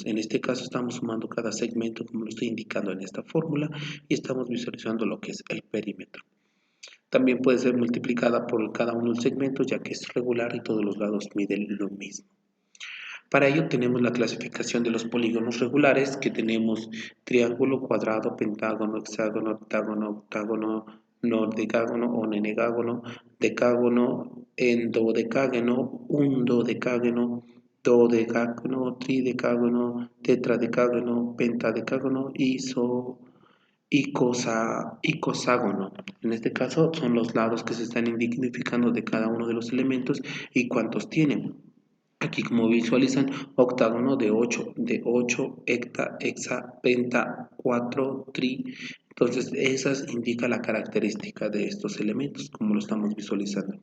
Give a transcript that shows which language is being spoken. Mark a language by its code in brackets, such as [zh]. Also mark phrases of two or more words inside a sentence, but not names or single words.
[es] En este caso estamos sumando cada segmento como lo estoy indicando en esta fórmula y estamos visualizando lo que es el perímetro. También puede ser multiplicada por cada uno del segmento, ya que es regular y todos los lados miden lo mismo. Para ello tenemos la clasificación de los polígonos regulares, que tenemos triángulo, cuadrado, pentágono, hexágono, octágono, octágono, nordecágono o nenegágono, decágono, endodecágono, undodecágono, dodecágono, tridecágono, tetradecágono, pentadecágono, icoságono. En este caso son los lados que se están identificando de cada uno de los elementos y cuántos tienen. Aquí, como visualizan, octágono de 8, hecta, hexa, penta, 4, tri. Entonces, esas indica la característica de estos elementos, como lo estamos visualizando.